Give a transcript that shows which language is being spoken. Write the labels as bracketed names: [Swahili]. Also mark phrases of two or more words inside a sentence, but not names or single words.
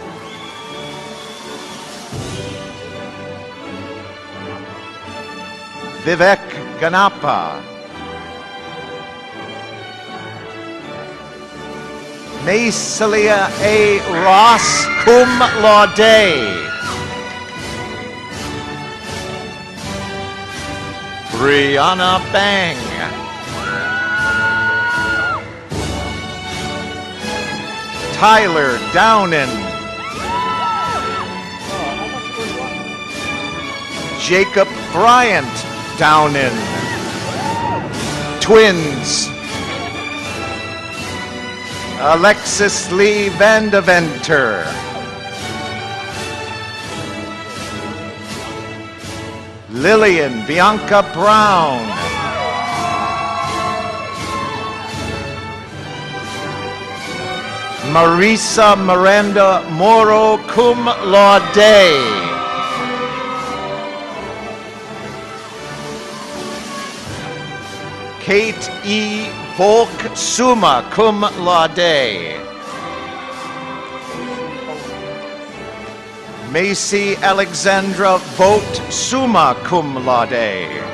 [English] Vivek Ganapa. Macelia A. Ross, [Latin] cum laude. [English] Brianna Bang. Tyler Downen. Jacob Bryant Downen. Twins. Alexis Lee Vandeventer. Lillian Bianca Brown. Marisa Miranda Moro, [Latin] cum laude. [English] Kate E. Volk, [Latin] summa cum laude. [English] Macy Alexandra Vogt, [Latin] summa cum laude.